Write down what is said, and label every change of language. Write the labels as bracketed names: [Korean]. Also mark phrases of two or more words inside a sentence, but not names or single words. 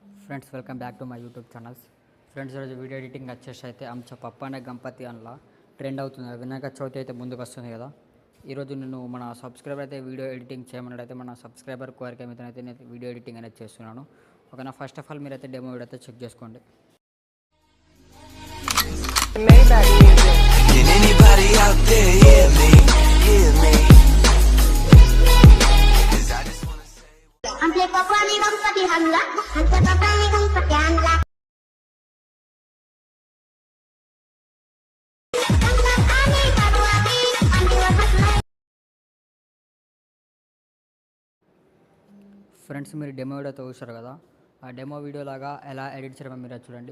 [English] Friends welcome back to my YouTube channels. [Telugu] ఫ్రెండ్స్ ఈరోజు [English] video editing [Telugu] వచ్చేసి అయితే ఆమె పప్ప అనే గణపతి అందులో ట్రెండ్ అవుతుంది. వినాయక చవితి అయితే ముందుకు వస్తుంది కదా. ఈరోజు నేను మన సబ్స్క్రైబర్ అయితే [English] video editing [Telugu] చేయమన్నట్టయితే మన సబ్స్క్రైబర్ కోరిక మీద అయితే నేను [English] video editing [Telugu] అనేది చేస్తున్నాను. ఓకేనా, [English] first of all [Telugu] మీరైతే [English] demo video [Telugu] అయితే చెక్ చేసుకోండి. Ample papa ni Gampati Hangla, ample papa ni Gampati Hangla. ఫ్రెండ్స్ మీరు డెమో వీడియోతో చూస్తారు కదా, ఆ [English] demo video [Telugu] లాగా ఎలా ఎడిట్ చేయడం మీరు చూడండి.